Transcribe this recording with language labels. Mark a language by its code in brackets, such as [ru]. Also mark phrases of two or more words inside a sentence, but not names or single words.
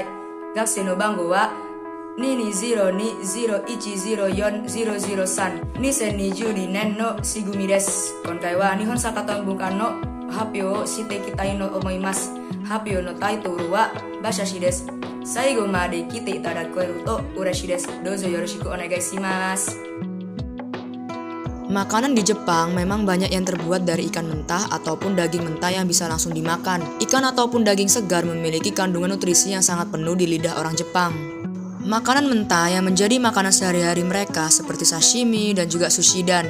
[ja] 学生の番号は 2202101004-2022年のしぐみです。今回は日本酒と文化の発表をしていきたいと思います。発表のタイトルは馬刺しです。最後まで来ていただけると嬉しいです。どうぞよろしくお願いします。 [id] Makanan di Jepang memang banyak yang terbuat dari ikan mentah ataupun daging mentah yang bisa langsung dimakan. Ikan ataupun daging segar memiliki kandungan nutrisi yang sangat penuh di lidah orang Jepang. Makanan mentah yang menjadi makanan sehari-hari mereka seperti sashimi dan juga sushidan.